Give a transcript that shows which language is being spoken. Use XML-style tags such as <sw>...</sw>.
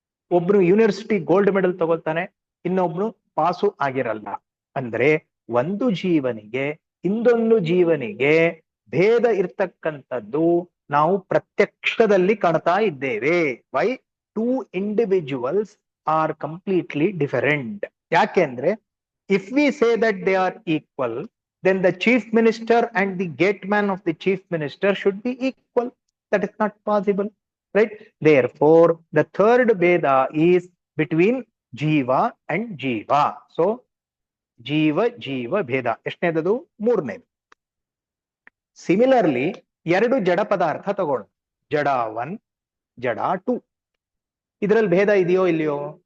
<kn>ಒಬ್ರು university gold medal ತಗೊಳ್ತಾನೆ, ಇನ್ನೊಬ್ರು pass ಆಗಿರಲ್ಲ. ಅಂದ್ರೆ ಒಂದು ಜೀವನಿಗೆ ಇನ್ನೊಂದು ಜೀವನಿಗೆ ಭೇದ ಇರ್ತಕ್ಕಂಥದ್ದು ನಾವು ಪ್ರತ್ಯಕ್ಷದಲ್ಲಿ ಕಾಣ್ತಾ ಇದ್ದೇವೆ. Y?</kn> <en>2 individuals are completely different.</en> <kn>ಯಾಕೆಂದ್ರೆ</kn> <en>If we say that they are equal, then the chief minister and the gate man of the chief minister should be equal. That is not possible, right? Therefore, the third Veda is between Jiva and Jiva. So,</en> <kn>ಜೀವ ಜೀವ ಭೇದ ಎಷ್ಟನೇದದು? ಮೂರನೇದು. Similarly ಎರಡು ಜಡ ಪದಾರ್ಥ ತಗೊಳ್ಳೋಣ, ಜಡ 1 ಜಡ 2. ಇದರಲ್ಲಿ ಭೇದ ಇದೆಯೋ ಇಲ್ಲಿಯೋ?</kn>